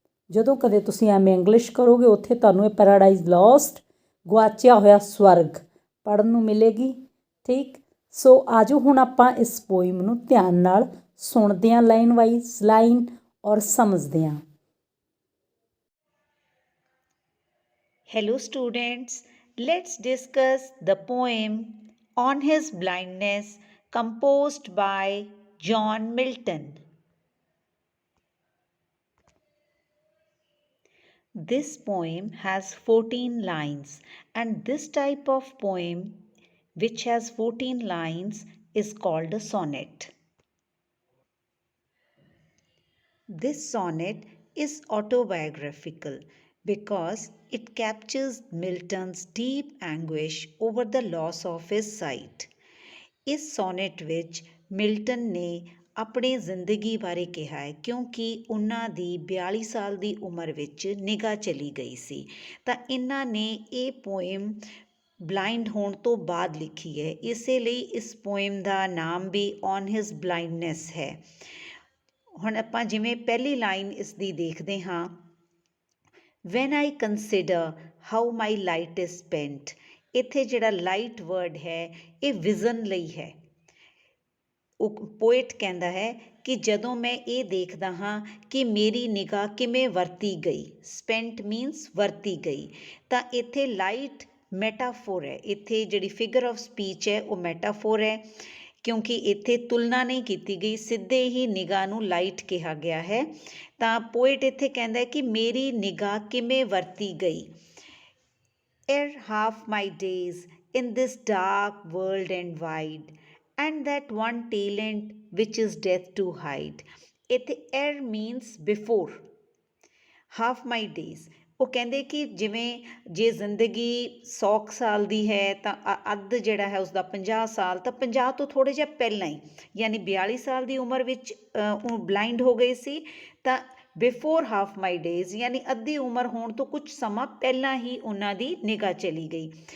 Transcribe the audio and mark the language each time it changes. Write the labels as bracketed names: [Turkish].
[Punjabi] ਜਦੋਂ ਕਦੇ ਤੁਸੀਂ MA ਇੰਗਲਿਸ਼ ਕਰੋਗੇ ਉੱਥੇ ਤੁਹਾਨੂੰ ਇਹ ਪੈਰਾਡਾਈਜ਼ ਲੋਸਟ, ਗੁਆਚਿਆ ਹੋਇਆ ਸਵਰਗ, ਪੜ੍ਹਨ ਨੂੰ ਮਿਲੇਗੀ। ਠੀਕ, ਸੋ ਆਜੋ ਹੁਣ ਆਪਾਂ ਇਸ ਪੋਇਮ ਨੂੰ ਧਿਆਨ ਨਾਲ ਸੁਣਦੇ ਹਾਂ, ਲਾਈਨ ਵਾਈਜ਼ ਲਾਈਨ, ਔਰ ਸਮਝਦੇ ਹਾਂ। [English] Hello students, let's discuss the poem On His Blindness composed by John Milton. This poem has 14 lines, and this type of poem which has 14 lines is called a sonnet. This sonnet is autobiographical because it captures Milton's deep anguish over the loss of his sight. [Punjabi] ਇਸ Sonet ਵਿੱਚ Milton ਨੇ ਆਪਣੀ ਜ਼ਿੰਦਗੀ ਬਾਰੇ ਕਿਹਾ ਹੈ, ਕਿਉਂਕਿ ਉਹਨਾਂ ਦੀ 42 ਸਾਲ ਦੀ ਉਮਰ ਵਿੱਚ ਨਿਗਾਹ ਚਲੀ ਗਈ ਸੀ। ਤਾਂ ਇਹਨਾਂ ਨੇ ਇਹ ਪੋਇਮ ਬਲਾਈਂਡ ਹੋਣ ਤੋਂ ਬਾਅਦ ਲਿਖੀ ਹੈ, ਇਸੇ ਲਈ ਇਸ ਪੋਇਮ ਦਾ ਨਾਮ ਵੀ ਔਨ ਹਿਸ ਬਲਾਈਂਡਨੈਸ ਹੈ। ਹੁਣ ਆਪਾਂ ਜਿਵੇਂ ਪਹਿਲੀ ਲਾਈਨ ਇਸ ਦੀ ਦੇਖਦੇ ਹਾਂ, [English] When I consider how my light is spent. [Punjabi] ਇੱਥੇ ਜਿਹੜਾ ਲਾਈਟ ਵਰਡ ਹੈ ਇਹ ਵਿਜ਼ਨ ਲਈ ਹੈ। ਉਹ ਪੋਇਟ ਕਹਿੰਦਾ ਹੈ ਕਿ ਜਦੋਂ ਮੈਂ ਇਹ ਦੇਖਦਾ ਹਾਂ ਕਿ ਮੇਰੀ ਨਿਗਾਹ ਕਿਵੇਂ ਵਰਤੀ ਗਈ, ਸਪੈਂਟ ਮੀਨਸ ਵਰਤੀ ਗਈ, ਤਾਂ ਇੱਥੇ ਲਾਈਟ ਮੈਟਾਫੋਰ ਹੈ। ਇੱਥੇ ਜਿਹੜੀ ਫਿਗਰ ਆਫ ਸਪੀਚ ਹੈ ਉਹ ਮੈਟਾਫੋਰ ਹੈ, ਕਿਉਂਕਿ ਇੱਥੇ ਤੁਲਨਾ ਨਹੀਂ ਕੀਤੀ ਗਈ, ਸਿੱਧੇ ਹੀ ਨਿਗਾਹ ਨੂੰ ਲਾਈਟ ਕਿਹਾ ਗਿਆ ਹੈ। ਤਾਂ ਪੋਇਟ ਇੱਥੇ ਕਹਿੰਦਾ ਹੈ ਕਿ ਮੇਰੀ ਨਿਗਾਹ ਕਿਵੇਂ ਵਰਤੀ ਗਈ। [English] ere half my days in this dark world and wide, and that one talent which is death to hide. ਇੱਥੇ ere means before, half my days। [Punjabi] ਉਹ ਕਹਿੰਦੇ ਕਿ ਜਿਵੇਂ ਜੇ ਜ਼ਿੰਦਗੀ 100 ਸਾਲ ਦੀ ਹੈ ਤਾਂ ਅੱਧ ਜਿਹੜਾ ਹੈ ਉਸਦਾ 50 ਸਾਲ, ਤਾਂ 50 ਤੋਂ ਥੋੜ੍ਹੇ ਜਿਹਾ ਪਹਿਲਾਂ ਹੀ, ਯਾਨੀ 42 ਸਾਲ ਦੀ ਉਮਰ ਵਿੱਚ ਉਹ ਬਲਾਈਂਡ ਹੋ ਗਏ ਸੀ। ਤਾਂ [English] before half my days [Punjabi] ਯਾਨੀ ਅੱਧੀ ਉਮਰ ਹੋਣ ਤੋਂ ਕੁਝ ਸਮਾਂ ਪਹਿਲਾਂ ਹੀ ਉਹਨਾਂ ਦੀ ਨਿਗਾਹ ਚਲੀ ਗਈ।